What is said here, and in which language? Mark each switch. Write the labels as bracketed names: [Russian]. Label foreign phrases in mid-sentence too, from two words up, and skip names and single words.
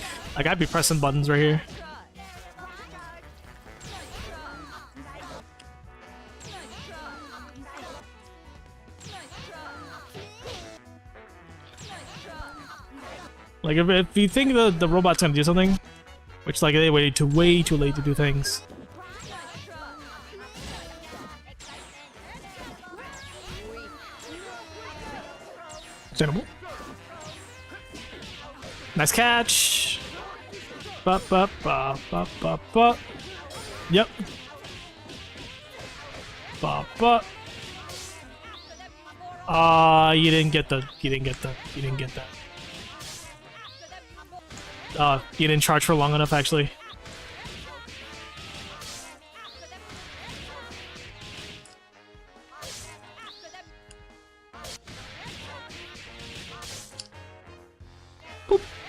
[English] Like, I'd be pressing buttons right here. Like, if you think the robot's gonna do something, which, like, they waited way too late to do things. Understandable. Nice catch. Ba ba ba ba ba ba. Yep. Ba ba. You didn't get that. You didn't charge for long enough, actually. Boop.